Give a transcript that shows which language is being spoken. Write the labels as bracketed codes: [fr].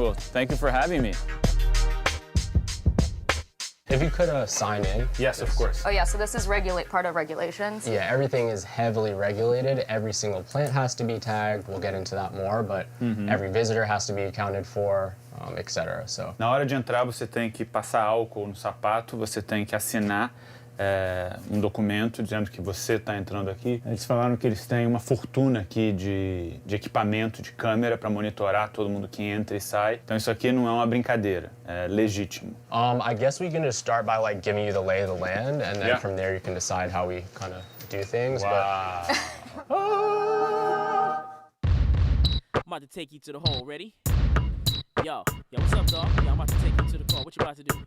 [en] Well, thank you for having me. If you could sign in. Yes, of course. Oh yeah, so this is part of regulations. Yeah, everything is heavily regulated. Every single plant has to be tagged. We'll get into that more, but every visitor has to be accounted for, etc. So. [pt] Na hora de entrar, você tem que passar álcool no sapato, você tem que assinar documento dizendo que você está entrando aqui. Eles falaram que eles têm uma fortuna aqui de equipamento, de câmera para monitorar todo mundo que entra e sai. Então isso aqui não é uma brincadeira, é legítimo. [en] I guess we can just start by like giving you the lay of the land, and then from there you can decide how we kind of do things. Wow. I'm about to take you to the hole. Ready? Yo, what's up, dog? Yo, I'm about to take you to the car. What you about to do?